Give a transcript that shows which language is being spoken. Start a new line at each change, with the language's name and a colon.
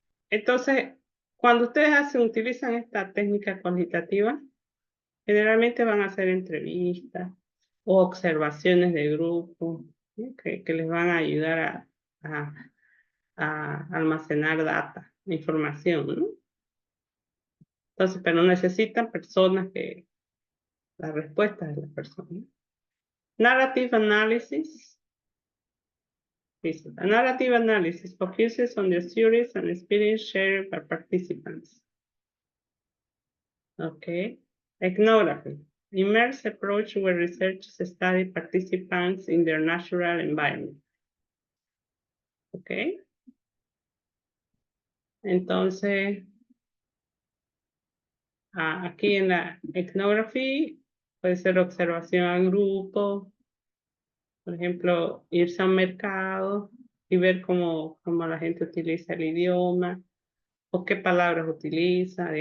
Spanish: Entonces, cuando ustedes utilizan esta técnica cuantitativa, generalmente van a hacer entrevistas o observaciones de grupo, ¿no? que les van a ayudar a almacenar data, información, ¿no? Entonces, pero necesitan personas las respuestas de las personas.
English: Narrative analysis. A narrative analysis focuses on the theories and experience shared by participants. Okay. Ethnography. Immersive approach where researchers study participants in their natural environment. Okay.
Spanish: Entonces, aquí en la ethnography puede ser observación en grupo, por ejemplo, irse a un mercado y ver cómo la gente utiliza el idioma o qué palabras utiliza.